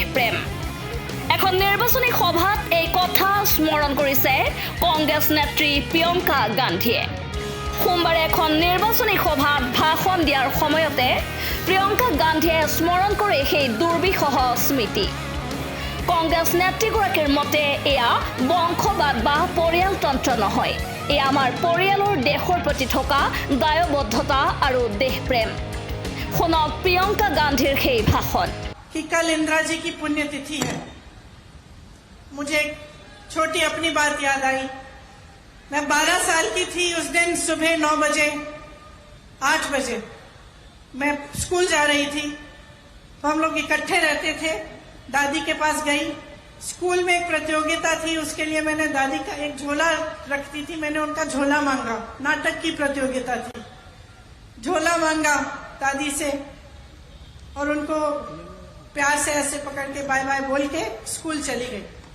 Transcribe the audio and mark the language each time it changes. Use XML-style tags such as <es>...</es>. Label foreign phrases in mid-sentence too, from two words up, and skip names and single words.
<as>প্ৰেম এখন নিৰ্বাচনী সভাত এই কথা স্মৰণ কৰিছে কংগ্ৰেছ নেত্ৰী প্ৰিয়ংকা গান্ধীয়ে সোমবাৰে এখন নিৰ্বাচনী সভাত ভাষণ দিয়াৰ সময়তে প্ৰিয়ংকা গান্ধীয়ে স্মৰণ কৰে সেই দুৰ্বিষহ স্মৃতি কংগ্ৰেছ নেত্ৰীগৰাকীৰ মতে এয়া বংশবাদ বা পৰিয়ালতন্ত্ৰ নহয় এয়া আমাৰ পৰিয়ালৰ দেশৰ প্ৰতি থকা দায়বদ্ধতা আৰু দেশ প্ৰেম শুনক প্ৰিয়ংকা গান্ধীৰ সেই ভাষণ</as> <hi>कि कल इंदिरा जी की पुण्यतिथि है मुझे एक छोटी अपनी बात याद आई मैं 12 साल की थी उस दिन सुबह 9 बजे 8 बजे मैं स्कूल जा रही थी तो हम लोग इकट्ठे रहते थे दादी के पास गई स्कूल में एक प्रतियोगिता थी उसके लिए मैंने दादी का एक झोला रखती थी मैंने उनका झोला मांगा नाटक की प्रतियोगिता थी झोला मांगा दादी से और उनको प्यार से ऐसे पकड़ के बाय बाय बोल के स्कूल चली गई</hi>